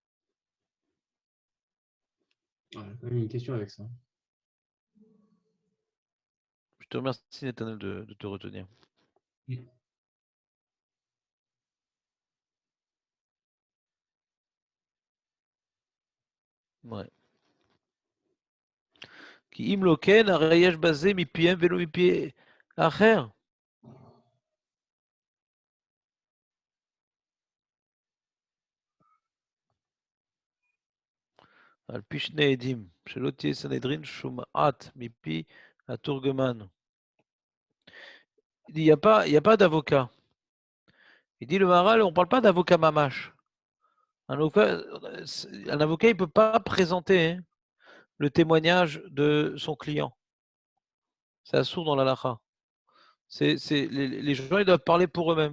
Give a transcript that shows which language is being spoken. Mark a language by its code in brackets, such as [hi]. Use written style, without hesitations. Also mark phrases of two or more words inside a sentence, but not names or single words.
[fr] J'ai quand même une question avec ça. Je te remercie, Nathanaël, de te retenir. Ouais. [he] כי אם לא כן, הרי יש בזה מפיהם ולא מפי האחר. על פי שני עדים, שלא תהיה סנהדרין שומעת מפי התורגמן. [fr] Il dit, il n'y a pas d'avocat. Il dit, le Maharal, on ne parle pas d'avocat mamache. Un avocat, il ne peut pas présenter hein, le témoignage de son client. C'est assourd dans l'halakha. Les gens, ils doivent parler pour eux-mêmes.